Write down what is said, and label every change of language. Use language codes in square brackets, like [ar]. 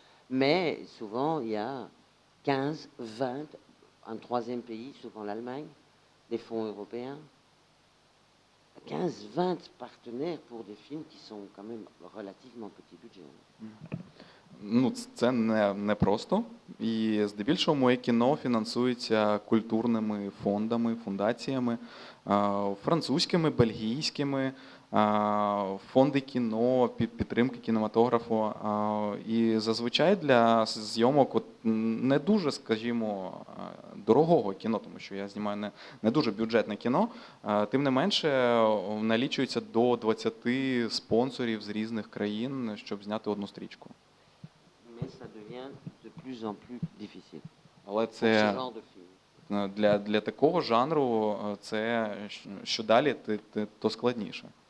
[fr] Mais souvent, il y a 15, 20, un troisième pays, souvent l'Allemagne, des fonds européens. 15, 20 partenaires pour des films qui sont quand même relativement petit budget. [uk] Ну, це не просто. І здебільшого моє кіно фінансується культурними фондами, фундаціями, французькими, бельгійськими, фонди кіно, підтримки кінематографу. І зазвичай для зйомок не дуже, скажімо, дорогого кіно, тому що я знімаю не дуже бюджетне кіно, тим не менше налічується до 20 спонсорів з різних країн, щоб зняти одну стрічку. [fr] Mais ça devient de plus en plus difficile. [uk] Але [fr] Pour ce [uk] це [fr] genre de film. [uk] для такого жанру це що далі, то складніше.